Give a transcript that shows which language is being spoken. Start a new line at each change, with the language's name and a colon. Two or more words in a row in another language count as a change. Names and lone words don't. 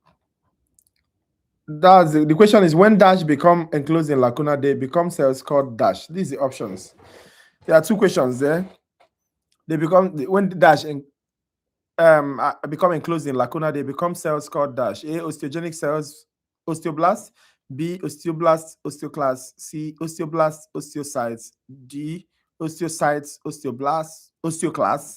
English: That's the question is, when dash become enclosed in lacuna, they become cells called dash. These are the options. There are two questions there. They become when dash become enclosed in lacuna, they become cells called dash. A, osteogenic cells, osteoblasts. B, osteoblasts, osteoclasts. C, osteoblasts, osteocytes. D, osteocytes, osteoblasts, osteoclasts.